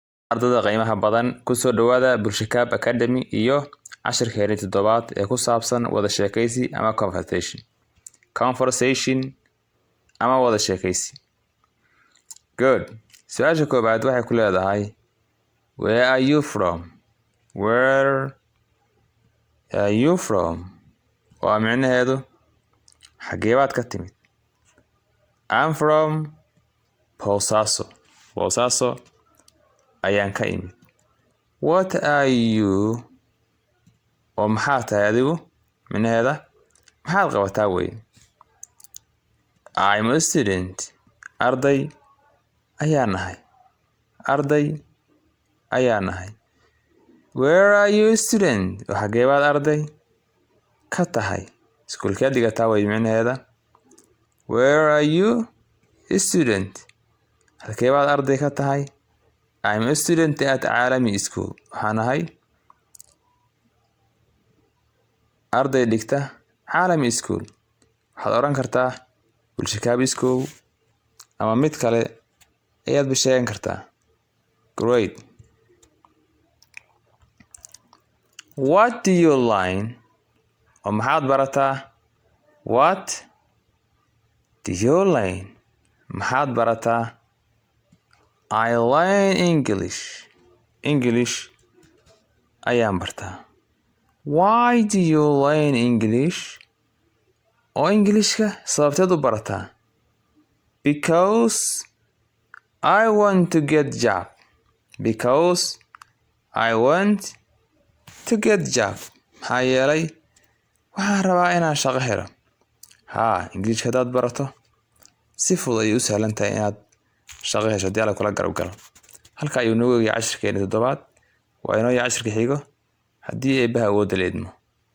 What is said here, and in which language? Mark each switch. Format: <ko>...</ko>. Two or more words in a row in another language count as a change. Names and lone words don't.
<so>ardada qiimaha badan ku soo dhawaada Bulshokaab Academy iyo casharkeena toddobaad ee ku saabsan wada sheekaysi ama conversation ama wada sheekaysi. Good. Su'aasha koobaad waxay ku leedahay</so> <en>where are you from? Where are you from?</en> <so>Waa micnaheedu xagee baad ka timid?</so> <en>I'm from Boosaaso</en> <so>ayaan ka imid.</so> <en>What are you?</en> <so>oo maxaa tahay adigu? Micnaheeda maxaad qabataa wey?</so> <en>I'm a student.</en> <so>Arday ayaan nahay.</so> <en>Where are you student?</en> <so>Xagee baad arday ka tahay? Iskuulkee dhigataa wey micnaheeda.</so> <en>Where are you student?</en> <so>Xagee baad arday ka tahay?</so> <en>I'm a student at Caalami School.</en> <so>Waxaan ahay arday dhigta Caalami School. Waxaad oran kartaa Bulshokaab School ama mid kale ayaad bisheegan kartaa.</so> <en>Great. What do you learn?</en> <so>oo maxaad barataa?</so> <en>What do you learn?</en> <so>maxaad barataa?</so> <en>I learn English.</en> <so>English ayaan bartaa.</so> <en>Why do you learn English?</en> <so>oo Englishka sababteed u barataa?</so> <en>Because I want to get job. Because I want to get job.</en> <so>Maxaa yeelay waxaan rabaa inaan shaqo helo. Englishka hadaad barato si fudud ayay u sahlan tahay inaad shaqo hesho hadii la kula garab galo. Halka ayuu noogu yahay casharkeena toddobaad. Waa inoo yahay casharka xigo haddii eebaha awood leedmo.</so>